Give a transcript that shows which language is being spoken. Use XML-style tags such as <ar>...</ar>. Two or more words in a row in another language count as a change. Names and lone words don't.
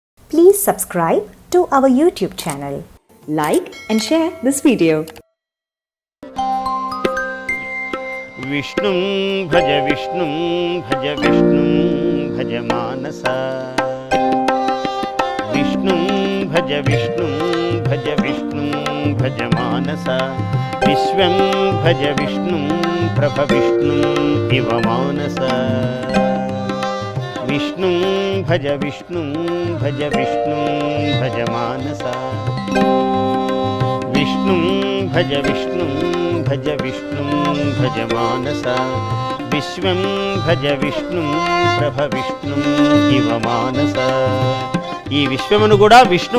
<en>Please subscribe to our YouTube channel. Like and share this video.</en> <sa>विष्णुं भज विष्णुं भज विष्णुं भज मानसा विष्णुं भज विष्णुं भज विष्णुं भज मानसा विश्वं भज विष्णुं प्रभ विष्णुं इव मानसा विष्णुं भज विष्णुं भज विष्णुं भज मानसा विष्णुं भज विष्णुं भज विष्णुं भज मानसा विश्वं भज विष्णुं प्रभ विष्णुं इव मानसा</sa> <te>ఈ విశ్వమును కూడా విష్ణువు</te>